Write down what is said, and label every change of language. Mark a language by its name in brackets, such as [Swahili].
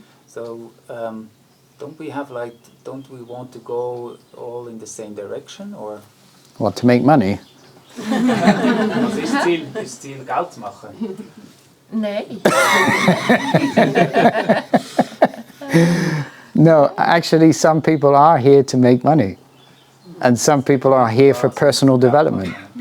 [English] So don't we want to go all in the same direction or? What, to make money? [German] Also ist das Ziel Geld zu machen? Nein. [English] No, actually some people are here to make money. And some people are here for personal development.